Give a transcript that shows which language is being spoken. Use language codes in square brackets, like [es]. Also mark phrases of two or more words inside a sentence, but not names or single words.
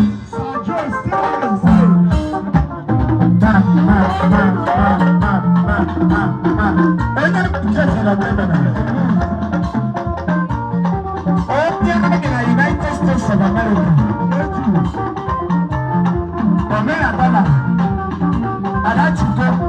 [en] Sir Joe, stay on the stage. Ma, ma, ma, ma, ma, ma, ma, ma. [ig] Onye nke si na Canada. Onye nke na United States of America. [en] Thank you. [ig] Omena Dala. Alhaji Udo.